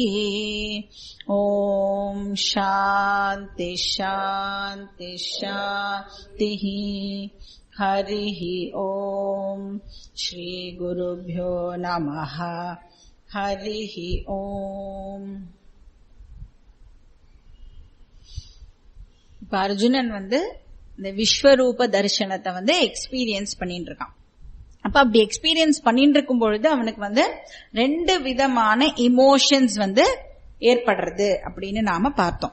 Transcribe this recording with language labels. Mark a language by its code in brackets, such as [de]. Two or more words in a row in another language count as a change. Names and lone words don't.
[sa] ओम शांति शांति शांतिः। हरिः ओम श्री गुरुभ्यो नमः। हरिः ओम। [ta] அர்ஜுனன் இந்த விஸ்வரூப தரிசனத்தை எக்ஸ்பீரியன்ஸ் பண்ணிட்டு இருக்கான். அப்ப அப்படி எக்ஸ்பீரியன்ஸ் பண்ணிட்டு இருக்கும் பொழுது அவனுக்கு ரெண்டு விதமான இமோஷன்ஸ் ஏற்படுறது அப்படின்னு நாம பார்த்தோம்.